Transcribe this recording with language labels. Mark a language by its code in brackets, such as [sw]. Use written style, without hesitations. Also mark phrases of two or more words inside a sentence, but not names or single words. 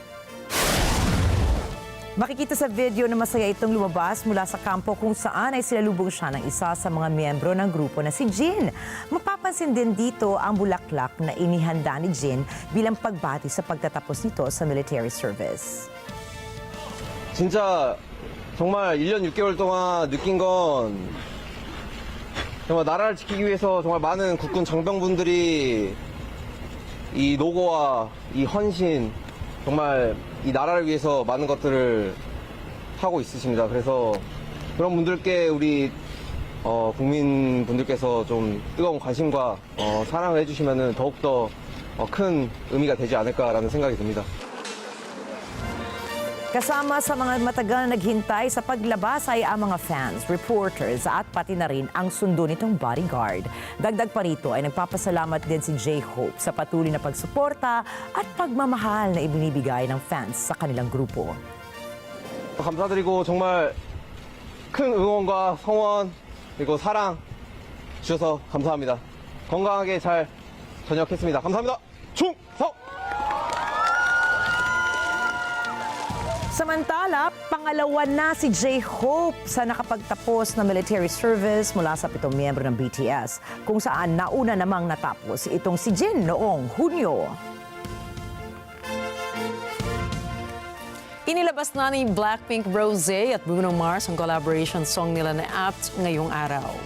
[tl] Makikita sa video na masaya itong lumabas mula sa kampo kung saan ay sinalubong siya ng isa sa mga miyembro ng grupo na si Jin. Mapapansin din dito ang bulaklak na inihanda ni Jin bilang pagbati sa pagtatapos nito sa [en] military service. [ko] 진짜 정말 1년 6개월 동안 느낀 건 정말 나라를 지키기 위해서 정말 많은 국군 장병분들이 이 노고와 이 헌신 정말 이 나라를 위해서 많은 것들을 하고 있으십니다. 그래서 그런 분들께 우리 국민분들께서 좀 뜨거운 관심과 사랑을 해주시면 더욱더 큰 의미가 되지 않을까라는 생각이 듭니다. [tl] Kasama sa mga matagal na naghintay sa paglabas ay ang mga fans, reporters at pati na rin ang sundo nitong bodyguard. Dagdag pa rito ay nagpapasalamat din si J-Hope sa patuloy na pagsuporta at pagmamahal na ibinibigay ng fans sa kanilang grupo. [ko] 감사드리고 정말 큰 응원과 성원 그리고 사랑 주셔서 감사합니다. 건강하게 잘 전역했습니다. 감사합니다. 충성! [tl] Samantala, pangalawa na si J-Hope sa nakapagtapos na [en] military service [tl] mula sa 7 miyembro ng BTS, kung saan nauna namang natapos itong si Jin noong Hunyo. Inilabas na ni Blackpink Rosé at Bruno Mars ang [en] collaboration song [tl] nila na Apt ngayong araw.